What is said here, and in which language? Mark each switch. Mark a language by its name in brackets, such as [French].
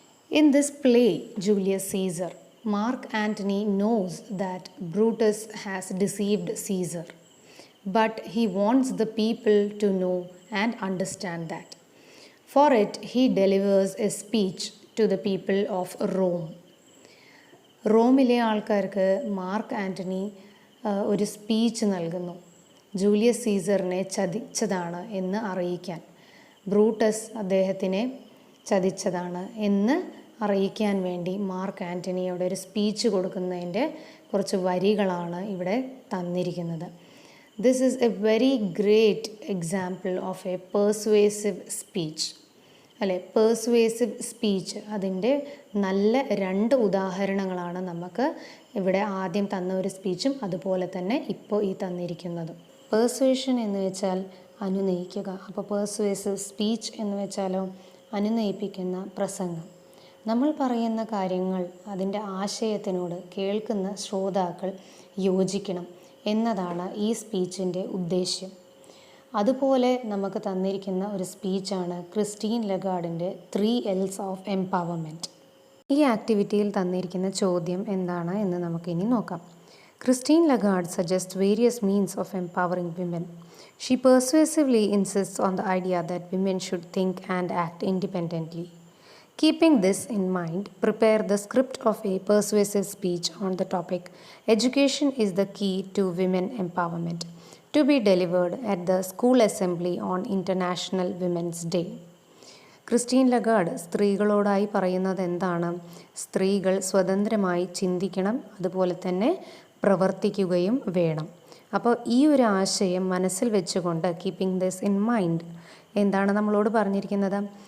[English] In this play, Julius Caesar, Mark Antony knows that Brutus has deceived Caesar, but he wants the people to know and understand that. For it, he delivers a speech to the people of Rome. [Malayalam] റോമിലെ ആൾക്കാർക്ക് mark Antony ഒരു speech നൽകുന്നു Julius സീസറിനെ ചതിച്ചതാണ് എന്ന് അറിയിക്കാൻ. Brutus അദ്ദേഹത്തിനെ ചതിച്ചതാണ് എന്ന് അറിയിക്കാൻ വേണ്ടി മാർക്ക് ആൻ്റണിയോട് ഒരു സ്പീച്ച് കൊടുക്കുന്നതിൻ്റെ കുറച്ച് വരികളാണ് ഇവിടെ തന്നിരിക്കുന്നത്. [English] This is a very great example of a persuasive speech. [Malayalam] അല്ലെ, പെർസുവേസീവ് സ്പീച്ച് അതിൻ്റെ നല്ല 2 ഉദാഹരണങ്ങളാണ് നമുക്ക് ഇവിടെ ആദ്യം തന്ന ഒരു സ്പീച്ചും അതുപോലെ തന്നെ ഇപ്പോൾ ഈ തന്നിരിക്കുന്നതും. പെർസുവേഷൻ എന്ന് വെച്ചാൽ അനുനയിക്കുക. അപ്പോൾ പെർസുവേസീവ് സ്പീച്ച് എന്ന് വെച്ചാലോ അനുനയിപ്പിക്കുന്ന പ്രസംഗം. നമ്മൾ പറയുന്ന കാര്യങ്ങൾ അതിൻ്റെ ആശയത്തിനോട് കേൾക്കുന്ന ശ്രോതാക്കൾ യോജിക്കണം എന്നതാണ് ഈ സ്പീച്ചിൻ്റെ ഉദ്ദേശ്യം. അതുപോലെ നമുക്ക് തന്നിരിക്കുന്ന ഒരു സ്പീച്ചാണ് ക്രിസ്റ്റീൻ ലഗാർഡിൻ്റെ 3 L's ഓഫ് എംപവർമെൻറ്റ്. ഈ ആക്ടിവിറ്റിയിൽ തന്നിരിക്കുന്ന ചോദ്യം എന്താണ് എന്ന് നമുക്കിനി നോക്കാം. [English] Christine Lagarde suggest various means of empowering women. She persuasively insists on the idea that women should think and act independently. Keeping this in mind, prepare the script of a persuasive speech on the topic Education is the key to women empowerment, to be delivered at the school assembly on International Women's Day. [Malayalam] Christine Lagarde സ്ത്രീകളോടായി പറയുന്നത് എന്താണ്? സ്ത്രീകൾ സ്വതന്ത്രമായി ചിന്തിക്കണം, അതുപോലെ തന്നെ പ്രവർത്തിക്കുകയും വേണം. അപ്പോൾ ഈ ഒരു ആശയം മനസ്സിൽ വെച്ചുകൊണ്ട് [English] keeping this in mind [Malayalam] എന്താണ് നമ്മളോട് പറഞ്ഞിരിക്കുന്നത്?